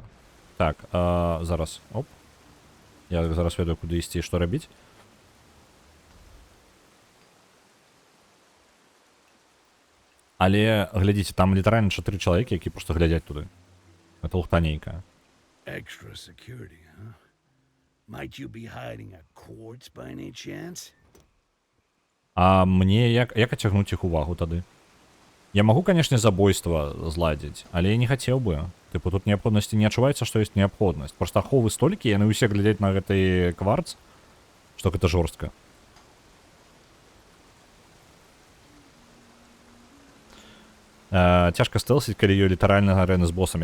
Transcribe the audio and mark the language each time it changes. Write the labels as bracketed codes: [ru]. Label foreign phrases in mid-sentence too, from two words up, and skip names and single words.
[be] Так, зараз. Оп. Я зараз ведаю, куды ісці, што рабіць. Але, глядзіце, там літаральна 4 чалавекі, які проста глядзяць туды. Гэта лухта нейкая. [en] Extra security, huh? Might you be hiding a quartz by any chance? [be] А мне як ацягнуць іх увагу тады? Я магу, канешне, забойства зладзіць, але я не хацеў бы. Тыпу, тут неабходнасці не адчуваецца, што ёсць неабходнасць. Проста аховы столькі, яны ўсе глядзяць на гэты кварц, што гэта жорстка. Цяжка стэлсіць, калі ёй літаральна арэны з босамі.